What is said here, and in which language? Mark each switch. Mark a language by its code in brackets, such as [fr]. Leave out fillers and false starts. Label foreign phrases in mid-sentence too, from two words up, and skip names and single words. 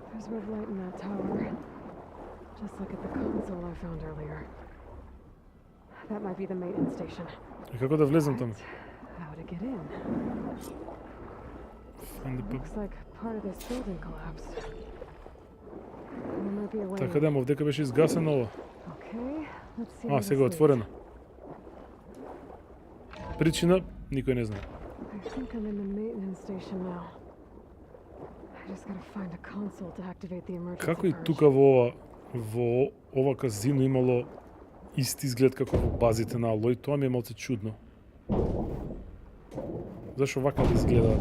[en] red light in that tower. Just like at the console I found earlier. That might be the maintenance station. [mk] И како да влезам таму? [en] How to get in? Looks like part of this building collapsed. There might be a way. [mk] Така да, овдека беше изгасено ова. [en] Okay, let's see. [mk] А, сега отворено. Причина никој не знае. [en] I think I'm in the maintenance station now. I just gotta find a console to activate the emergency. [mk] Како и [en] purge. [mk] тука во ова казино имало исти изглед како во базите на Алој, тоа ми е малце чудно. Зашо вака да изгледаат?